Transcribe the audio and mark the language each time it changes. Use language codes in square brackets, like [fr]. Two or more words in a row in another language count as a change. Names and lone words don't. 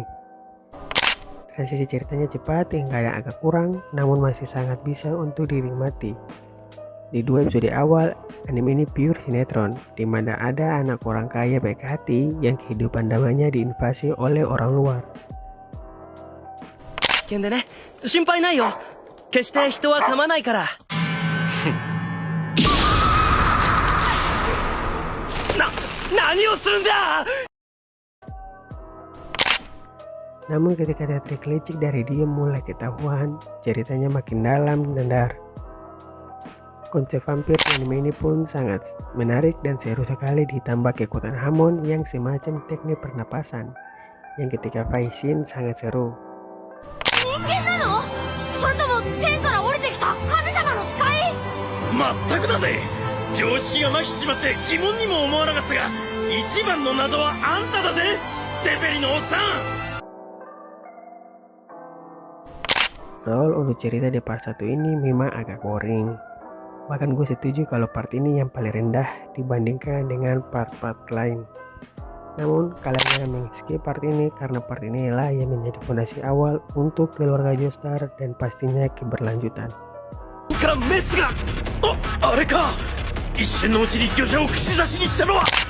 [id] Transisi ceritanya cepat hingga yang agak kurang, namun masih sangat bisa untuk dinikmati. Di 2 episode awal, anime ini pure sinetron, di mana ada anak orang kaya baik hati yang kehidupan damainya diinvasi oleh orang luar. [ja] 危険でね、心配ないよ。決して人は噛まないから。何をするんだ! [id] Namun ketika ada trik licik dari dia mulai ketahuan, ceritanya makin dalam dan dar. Konsep vampir di anime ini pun sangat menarik dan seru sekali, ditambah kekuatan Hamon yang semacam teknik pernapasan, yang ketika [en] fight scene [id] sangat seru. [ja] まったくだぜ。常識が麻痺しちまって疑問にも思わなかったが、一番の謎はあんただぜ、ゼペリのおっさん。 [id] Soal untuk cerita di part 1 ini memang agak boring. Bahkan gue setuju kalau part ini yang paling rendah dibandingkan dengan part-part lain. Namun kalian jangan men-skip part ini karena part inilah yang menjadi fondasi awal untuk keluarga Joestar dan pastinya keberlanjutan. [ja] あれか、一瞬のうちに魚者を串刺しにしたのは。